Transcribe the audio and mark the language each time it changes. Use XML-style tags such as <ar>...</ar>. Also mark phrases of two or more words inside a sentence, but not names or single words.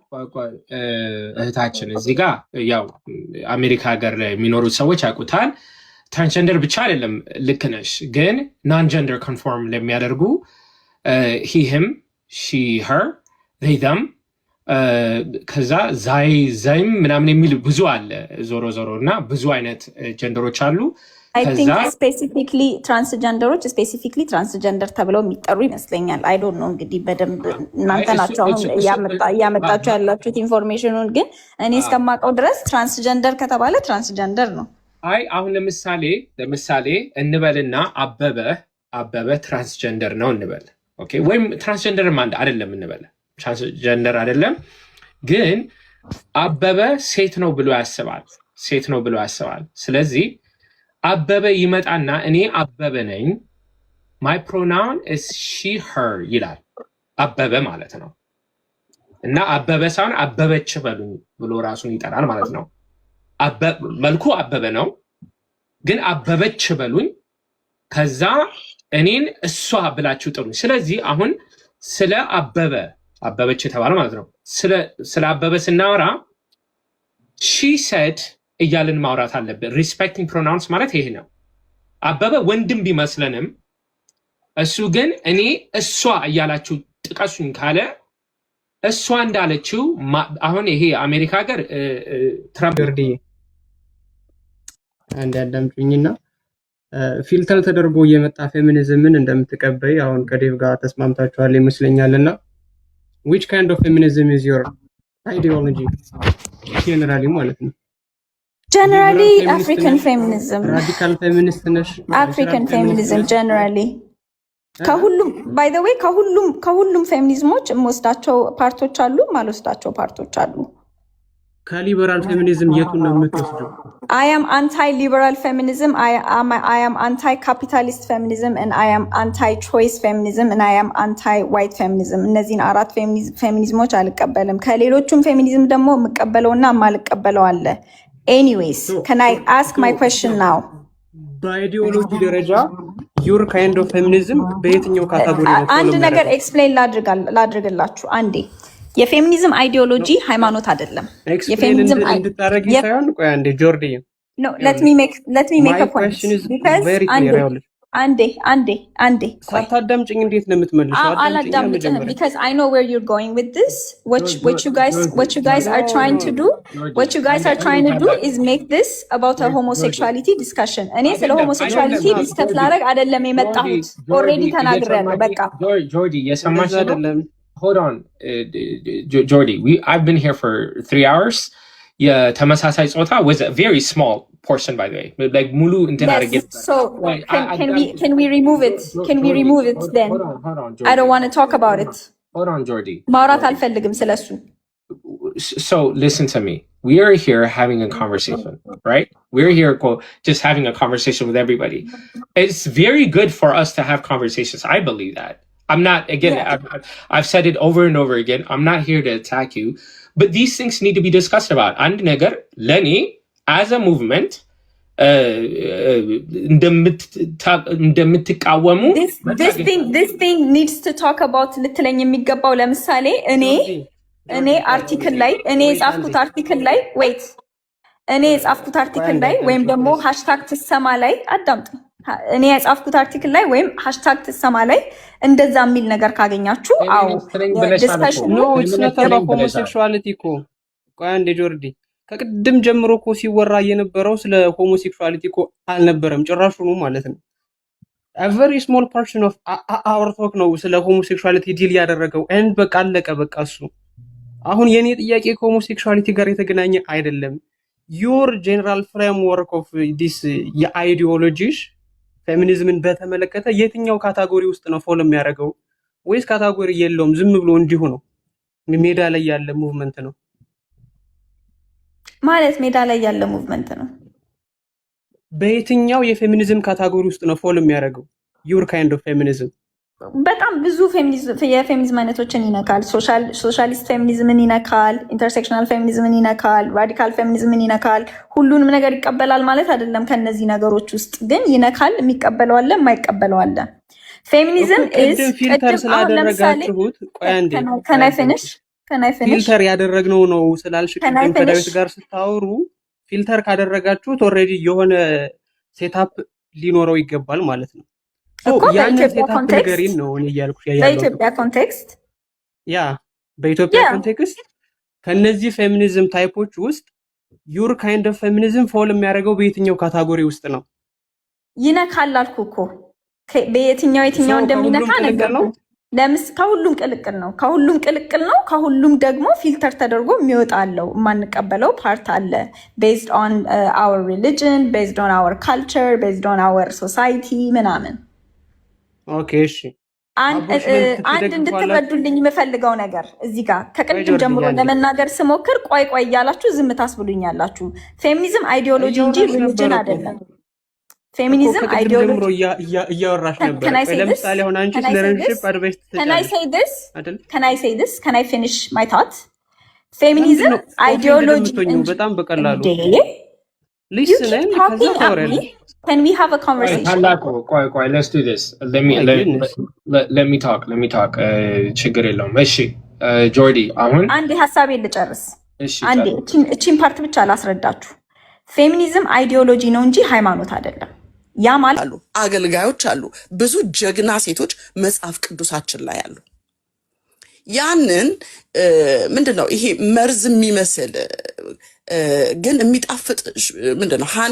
<am>እህታችን እዚህ ጋር ያው አሜሪካ ሀገር የሚኖሩት ሰዎች ያውቁታል። ትራንስጀንደር ብቻ አይደለም፣ ልክ ነሽ። ግን</am> <en>non gender conform</en> <am>ለሚያደርጉ</am> <en>him she her them</en> <am>ከዛ ዛይም ምናምን የሚል ብዙ አለ። ዞሮ እና ብዙ አይነት ጀንደሮች አሉ።</am> <en>I think specifically</en> <am>transgendeሮች</am> <en>specifically transgender</en> <am>ተብለው የሚጠሩ ይመስለኛል።</am> <en>I don't know</en> <am>እንግዲህ በደንብ እናንተ ናችሁ አሁን እያመጣችሁ ያላችሁት ኢንፎርሜሽኑን፣ ግን እኔ እስከማውቀው ድረስ ትራንስጀንደር ከተባለ ትራንስጀንደር ነው። አይ አሁን ለምሳሌ እንበልና አበበ ትራንስጀንደር ነው እንበል። ኦኬ፣ ወይም ትራንስጀንደር ማለት አይደለም እንበል፣ ትራንስጀንደር አይደለም ግን አበበ ሴት ነው ብሎ ያስባል። ስለዚህ አበበ ይመጣና እኔ አበበ ነኝ</am> <en>my pronoun is she her</en> <am>ይላል። አበበ ማለት ነው እና አበበ ሳይሆን አበበች በሉኝ ብሎ ራሱን ይጠራል ማለት ነው። መልኩ አበበ ነው ግን አበበች በሉኝ፣ ከዛ እኔን እሷ ብላችሁ ጥሩኝ። ስለዚህ አሁን ስለ አበበች የተባለ ማለት ነው። ስለ አበበ ስናወራ</am> <en>she said</en> <am>እያልን ማውራት አለብን።</am> <en>respecting pronouns</en> <am>ማለት ይሄ ነው። አበበ ወንድም ቢመስለንም እሱ ግን እኔ እሷ እያላችሁ ጥቀሱኝ ካለ እሷ እንዳለችው አሁን ይሄ አሜሪካ ሀገር ትራምፕ አንድ ያዳምጡኝና ፊልተር ተደርጎ እየመጣ ፌሚኒዝምን እንደምትቀበይ አሁን ከዴቭ ጋር ተስማምታችኋል ይመስለኛልና</am> <en>which kind of feminism is your ideology generally</en> <am>ማለት ነው?</am> <en>Generally African feminism. Radical feminist ነሽ? African feminism generally.</en> <am>ከሁሉም</am> <en>by the way</en> <am>ከሁሉም ፌሚኒዝሞች የምወስዳቸው ፓርቶች አሉ፣ ማልወስዳቸው ፓርቶች አሉ። ከሊበራል ፌሚኒዝም የቱን ነው የምትወስደው?</am> <en>I am anti-liberal feminism, I am anti-capitalist feminism, and I am anti-choice feminism, and I am anti-white feminism.</en> <am>እነዚህን አራት ፌሚኒዝሞች አልቀበልም። ከሌሎቹም ፌሚኒዝም ደግሞ የምቀበለውና የማልቀበለው አለ።</am> <en>Anyways, can I ask my question now?</en> <am>በአይዲዮሎጂ ደረጃ</am> <en>your kind of feminism</en> <am>በየትኛው ካታጎሪ ነው? አንድ ነገር ኤክስፕሌን ላድርግላችሁ አንዴ። የፌሚኒዝም አይዲዮሎጂ ሃይማኖት አይደለም። የፌሚኒዝም እንድታረጊ ሳይሆን ቆይ አንዴ ጆርዲ</am> <en>No, let me make a point. Because አንዴ</en> <am>ሳታዳምጪኝ እንዴት ነው የምትመልሺው?</am> <en>አላዳምጥም because I know where you're going with this. What you guys are trying to do is make this about a homosexuality discussion.</en> <am>እኔ ስለ homosexuality ዲስከስ ላደርግ አይደለም የመጣሁት። ኦልሬዲ ተናግሬያለሁ። በቃ ጆርዲ የሰማሽ አይደለም?</am> <en>Hold on, Jordy. I've been here for 3 hours.</en> <am>የተመሳሳይ ጾታ</am> <en>was a very small portion, by the way.</en> <am>Like ሙሉ እንትን አድርጌ</am> <en>so can we remove it? Can we remove it then? Hold on, Jordy. I don't want to talk about it. Hold on, Jordy.</en> <am>ማውራት አልፈልግም ስለሱ።</am> <en>So listen to me. We are here having a conversation, right? We're here just having a conversation with everybody. It's very good for us to have conversations. I believe that. I'm not, again, I've said it over and over again. I'm not here to attack you, but these things need to be discussed about. And negar, Lenny, as a movement, this thing needs to talk about</en> <am>ልትለኝ የሚገባው ለምሳሌ እኔ አርቲክል ላይ ወይም ደግሞ ሃሽታግ ትሰማ ላይ አዳምጡ። እኔ የጻፍኩት አርቲክል ላይ ወይም ሃሽታግ ትሰማ ላይ እንደዛ የሚል ነገር ካገኛችሁ</am> <en>our discussion no it's not about homosexuality</en> <am>እኮ ቆይ አንዴ ጆርዲ ከቅድም ጀምሮ እኮ ሲወራ የነበረው ስለ ሆሞሴክሹዋሊቲ እኮ አልነበረም ጭራሹኑ ማለት ነው።</am> <en>a very small portion of our talk</en> <am>ነው ስለ ሆሞሴክሹዋሊቲ ዲል ያደረገው and በቃ አለቀ በቃ እሱ። አሁን የኔ ጥያቄ ከሆሞሴክሹዋሊቲ ጋር የተገናኘ አይደለም።</am> <en>your general framework of this</en> <am>የአይዲዮሎጂሽ ፌሚኒዝምን በተመለከተ የትኛው ካታጎሪ ውስጥ ነው ፎሎ የሚያደርገው ወይስ ካታጎሪ የለውም ዝም ብሎ እንዲሁ ነው ሜዳ ላይ ያለ ሙቭመንት ነው ማለት? ሜዳ ላይ ያለ ሙቭመንት ነው። በየትኛው የፌሚኒዝም ካታጎሪ ውስጥ ነው ፎሎ የሚያደርገው?</am> <en>your kind of feminism</en> <am>በጣም ብዙ የፌሚኒዝም አይነቶችን ይነካል። ሶሻሊስት ፌሚኒዝምን ይነካል፣ ኢንተርሴክሽናል ፌሚኒዝምን ይነካል፣ ራዲካል ፌሚኒዝምን ይነካል። ሁሉንም ነገር ይቀበላል ማለት አይደለም። ከነዚህ ነገሮች ውስጥ ግን ይነካል፣ የሚቀበለው አለ፣ የማይቀበለው አለ። ፌሚኒዝም ፊልተር ስላደረጋችሁት ቆይ አንዴ ፊልተር ያደረግነው ነው ስላልሽ ቅድም ከዳዊት ጋር ስታወሩ ፊልተር ካደረጋችሁት ኦልሬዲ የሆነ ሴታፕ ሊኖረው ይገባል ማለት ነው። በኢትዮጵያ ኮንቴክስት ከነዚህ ፌሚኒዝም ታይፖች ውስጥ</am> <en>your kind of feminism</en> <am>ፎል የሚያደርገው በየትኛው ካታጎሪ ውስጥ ነው? ይነካል አልኩ እኮ በየትኛው እንደሚነካ ነገር ነው። ከሁሉም ቅልቅል ነው። ከሁሉም ደግሞ ፊልተር ተደርጎ የሚወጣ አለው። የማንቀበለው ፓርት አለ።</am> <en>based on our religion, based on our culture, based on our society</en> <am>ምናምን። ኦኬ እሺ። አንድ እንድትረዱልኝ የምፈልገው ነገር እዚህ ጋር ከቅድም ጀምሮ ለመናገር ስሞክር ቆይ እያላችሁ ዝም ታስብሉኛላችሁ። ፌሚኒዝም አይዲዮሎጂ እንጂ ሪሊጅን አይደለም። ፌሚኒዝም አይዲዮሎጂ እያወራሽ ነበር። ለምሳሌ አሁን አንቺ ለረንሺፕ አድቫይስ</am> <en>can I say this can I finish my thought ፌሚኒዝም አይዲዮሎጂ</en> <am>በጣም በቀላሉ</am> <en>listen</en> <am>ከዛ ታወራለሽ።</am> <en>Can we have a conversation? ቆይ let's do this. Let me talk.</en> <am>ችግር የለውም። እሺ ጆርዲ አሁን አንድ ሐሳቤን ልጨርስ። አንዴ እቺን ፓርት ብቻ ላስረዳችሁ። ፌሚኒዝም አይዲዮሎጂ ነው እንጂ ሃይማኖት አይደለም። ያ ማለት አገልጋዮች አሉ፣ ብዙ ጀግና ሴቶች መጽሐፍ ቅዱሳችን ላይ አሉ። ያንን ምንድነው ይሄ መርዝ የሚመስል ግን የሚጣፍጥ ምንድነው ሃኒ</am>